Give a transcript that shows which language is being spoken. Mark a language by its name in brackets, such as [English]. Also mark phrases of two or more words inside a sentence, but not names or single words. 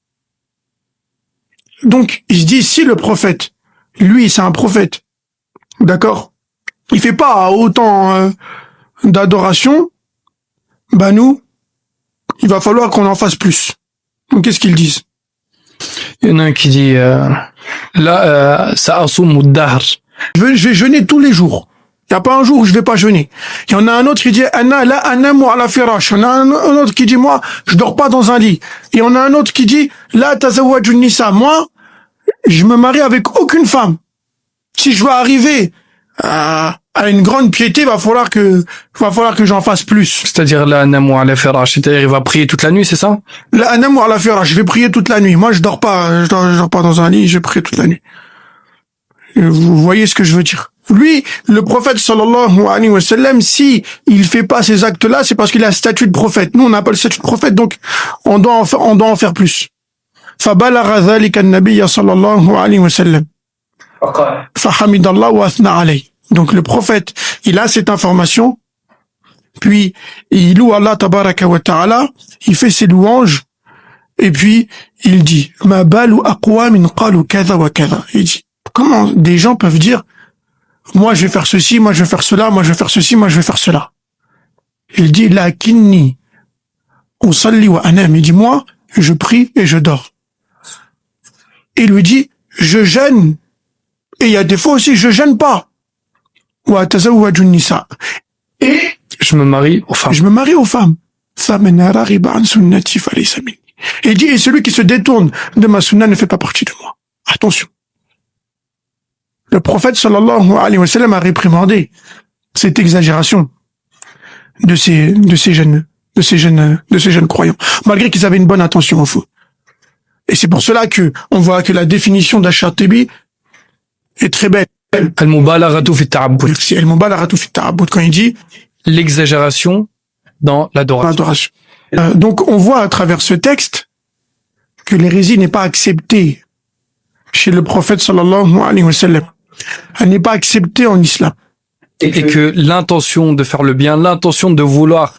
[French] Donc, il se dit, si le prophète, lui, c'est un prophète, d'accord, il fait pas autant d'adoration, nous, il va falloir qu'on en fasse plus. Donc, qu'est-ce qu'ils disent? Il y en a un qui dit, ça assume dahr. Je vais jeûner tous les jours. Il n'y a pas un jour où je vais pas jeûner. Il y en a un autre qui dit [Arabic] أنا لا أنام على فراش. [French] Il y en a un autre qui dit moi je dors pas dans un lit. Et on a un autre qui dit [Arabic] لا أتزوج النساء. [French] Moi je me marie avec aucune femme. Si je veux arriver à une grande piété, va falloir que j'en fasse plus. C'est-à-dire [Arabic] لا أنام على فراش, [French] c'est-à-dire il va prier toute la nuit, c'est ça? [Arabic] لا أنام على فراش, [French] je vais prier toute la nuit. Moi je dors pas dans un lit, je prie toute la nuit. Vous voyez ce que je veux dire? Lui, le prophète [Arabic] صلى الله عليه وسلم, [French] si il fait pas ces actes-là, c'est parce qu'il a le statut de prophète. Nous, on n'a pas le statut de prophète, donc on doit en faire plus. [Arabic] فَبَلَغَ ذَلِكَ النَّبِيَّ صلى الله عليه وسلم فَحَمِدَ اللَّهُ وَأَثْنَى عَلَيْهِ. [French] Donc le prophète, il a cette information, puis il loue Allah [Arabic] تبارك وتعالى, [French] il fait ses louanges, Et puis, il dit, [Arabic] ما بال أقوام قالوا كذا وكذا. [French] Il dit, comment des gens peuvent dire, moi je vais faire ceci, moi je vais faire cela, moi je vais faire ceci, moi je vais faire cela. Il dit, [Arabic] لكني أصلي وأنام. [French] Il dit, moi, je prie et je dors. Il lui dit, je jeûne. Et il y a des fois aussi, je jeûne pas. [Arabic] وأتزوج النساء. Et [French] Je me marie aux femmes. je me marie aux femmes. Et il dit, et celui qui se détourne de ma sunna ne fait pas partie de moi. Attention. Le prophète [Arabic] صلى الله عليه وسلم [French] a réprimandé cette exagération de ces jeunes croyants, malgré qu'ils avaient une bonne intention au fond. Et c'est pour cela que on voit que la définition d'Ash-Shatibi est très belle. [Arabic] المبالغة في التعبد. Merci. المبالغة في التعبد, [French] quand il dit L'exagération dans l'adoration. adoration. Donc on voit à travers ce texte que l'hérésie n'est pas acceptée chez le prophète [Arabic] صلى الله عليه وسلم. [French] Elle n'est pas acceptée en islam. Et que l'intention de faire le bien, l'intention de vouloir